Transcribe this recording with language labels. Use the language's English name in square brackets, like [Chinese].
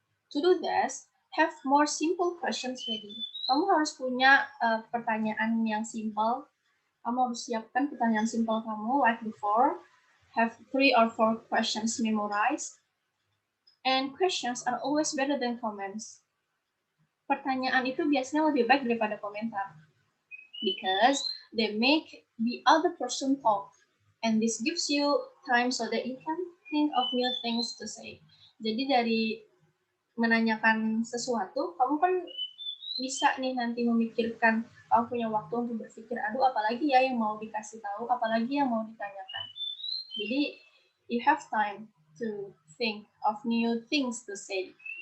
[English] To do this, have more simple questions ready. [Indonesian] Kamu harus punya pertanyaan yang simple. Kamu harus siapkan pertanyaan simple kamu [English] like before. Have 3 or 4 questions memorized. And questions are always better than comments. [Indonesian] Pertanyaan itu biasanya lebih baik daripada komentar. [English] Because they make the other person talk. And this gives you time so that you can think of new things to say. [Indonesian] Jadi dari menanyakan sesuatu, kamu kan bisa nih nanti memikirkan, kamu punya waktu untuk berpikir, aduh apalagi ya yang mau dikasih tahu, apalagi yang mau ditanyakan. [English] Jadi you have time to think of new things to say.